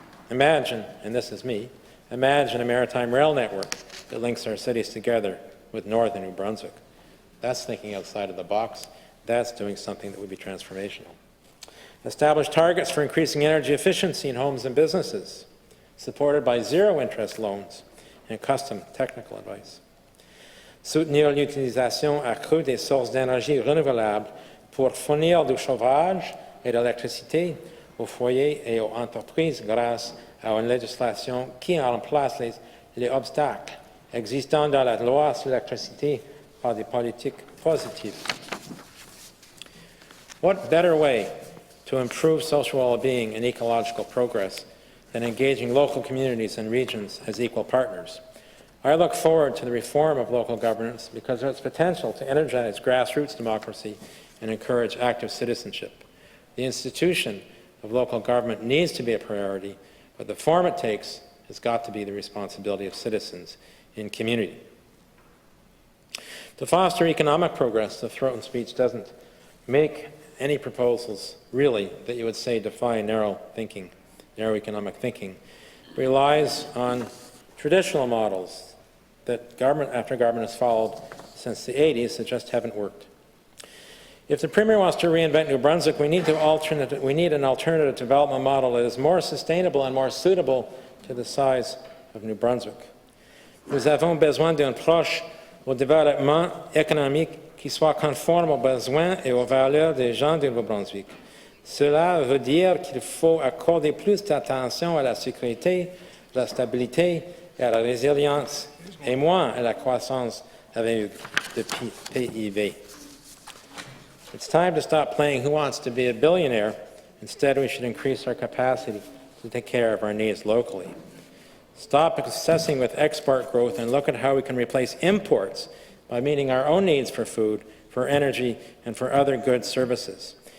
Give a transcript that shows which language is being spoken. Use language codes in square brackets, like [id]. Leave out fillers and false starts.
[en] Imagine, and this is me, imagine a maritime rail network that links our cities together with northern New Brunswick. That's thinking outside of the box. That's doing something that would be transformational. Establish targets for increasing energy efficiency in homes and businesses. supported by zero-interest loans and custom technical advice. [fr] Soutenir l'utilisation accrue des sources d'énergie renouvelables pour fournir du chauffage et de l'électricité aux foyers et aux entreprises grâce à une législation qui remplace les obstacles existants dans la loi sur l'électricité par des politiques positives. [en] What better way to improve social well-being and ecological progress than engaging local communities and regions as equal partners? I look forward to the reform of local governance because of its potential to energize grassroots democracy and encourage active citizenship. The institution of local government needs to be a priority, but the form it takes has got to be the responsibility of citizens in community. To foster economic progress, the Trône speech doesn't make any proposals, really, that you would say defy narrow economic thinking. It relies on traditional models that government after government has followed since the 80s that just haven't worked. If the Premier wants to reinvent New Brunswick, we need an alternative development model that is more sustainable and more suitable to the size of New Brunswick. [fr] Nous avons besoin d'une approche au développement économique qui soit conforme aux besoins et aux valeurs des gens du Nouveau-Brunswick. Cela veut dire qu'il faut accorder plus d'attention à la sécurité, la stabilité et à la résilience, et moins à la croissance avec le PIB. [en] It's time to stop playing who wants to be a billionaire. Instead, we should increase our capacity to take care of our needs locally. Stop obsessing with export growth and look at how we can replace imports by meeting our own needs for food, for energy, and for other goods services.